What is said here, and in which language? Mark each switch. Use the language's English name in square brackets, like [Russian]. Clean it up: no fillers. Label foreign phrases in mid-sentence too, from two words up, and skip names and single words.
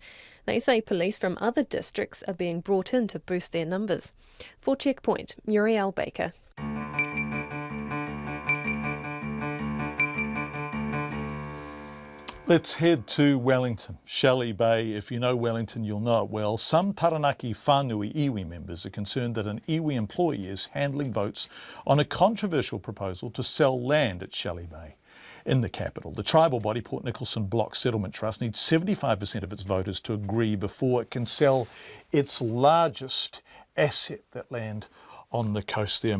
[English] They say police from other districts are being brought in to boost their numbers. For Checkpoint, Muriel Baker. Let's head to Wellington, Shelley Bay. If you know Wellington, you'll know it well. Some Taranaki whānui iwi members are concerned that an iwi employee is handling votes on a controversial proposal to sell land at Shelley Bay. In the capital, the tribal body Port Nicholson Block Settlement Trust needs 75% of its voters to agree before it can sell its largest asset, that land on the coast there.